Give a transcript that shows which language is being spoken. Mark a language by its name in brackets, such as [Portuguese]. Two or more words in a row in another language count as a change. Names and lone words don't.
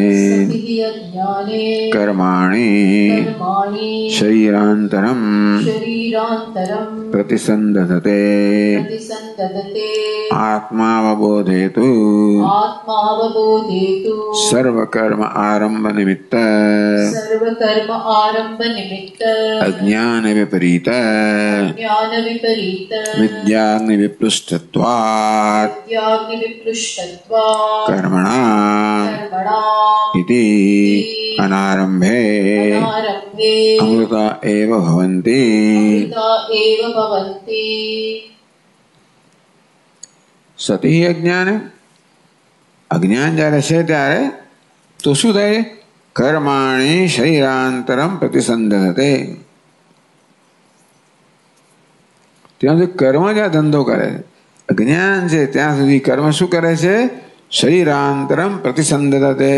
[Sanskrit] કર્માણિ શરીરાંતરમ પ્રતિસંદધતે આત્માવબોધેતુ સર્વકર્મ આરંભ નિમિત્ત અજ્ઞાન વિપરીત વિદ્યાગ્નિ વિપૃષ્ટત્વાत् કર્મણા इति अनारंभे अमृता एव भवन्ति. सती अज्ञान अज्ञान [Gujarati] જ્યારે છે ત્યારે તો શું થાય? [Sanskrit] કર્માણિ શરીરાંતરમ પ્રતિસંધતે. [Gujarati] ત્યાં સુધી કર્મ જ આ ધંધો કરે છે. અજ્ઞાન છે ત્યાં સુધી કર્મ શું કરે છે? [Sanskrit] શરીરાંતરમ પ્રતિસંધતે.